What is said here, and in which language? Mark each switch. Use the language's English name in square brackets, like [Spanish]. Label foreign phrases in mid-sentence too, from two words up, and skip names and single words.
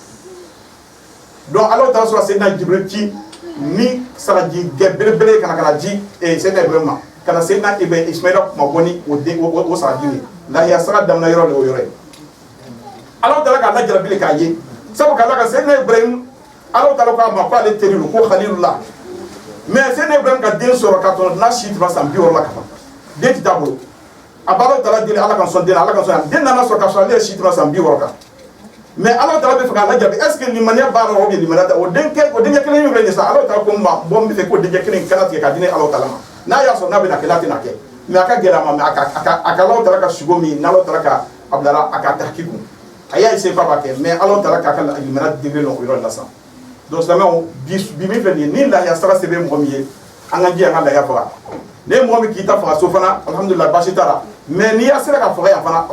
[Bambara] donc Allah taala so sayyidina Jibril ki ni saraji gebelebele kana ji e sayyidina Ibrahim kana sayyidina Ismaila ma boni o saraji ni la ya sara damna yoro le yoro Allah taala ka la jarabile ka ye sabu ka la ka sayyidina Ibrahim Allah taala ko ma ko ale terilu ko khalilullah [French] mais c'est [Bambara] Ibrahim ka den sɔrɔ ka tɔn na si tuma san 60 la ka ban den ti taa bolo a b'ala taala deli ala ka sɔn den ala ka sɔn den nana sɔrɔ ka sɔrɔ ale ye si tuma san 60 kan mais ala taala bɛ fɛ k'a lajarabi [French] est ce que [Bambara] limaniya b'a la [French] ou bien [Bambara] limaniya tɛ o denkɛ kelen min filɛ nin sa ala taala ko ma bɔ n bɛ fɛ k'o denkɛ kelen kana tigɛ k'a di ne ala taala ma n'a y'a sɔrɔ n'a bɛ na kɛ n'a tɛ na kɛ mais a ka gɛlɛ a ma mais a ka ala taala ka sugo min n'ala taala ka a bila a ka tahqiq a y'a essayer k'a b'a kɛ mais ala taala k'a ka limaniya degré lɔn o yɔrɔ la sa donc silamɛw bi min filɛ nin ye ni lahiya sara se bɛ mɔgɔ min ye an ka ji an ka lahiya faga ne mɔgɔ min k'i ta faga so fana alhamdulilah baasi t'a la mais n'i y'a sera ka faga yan fana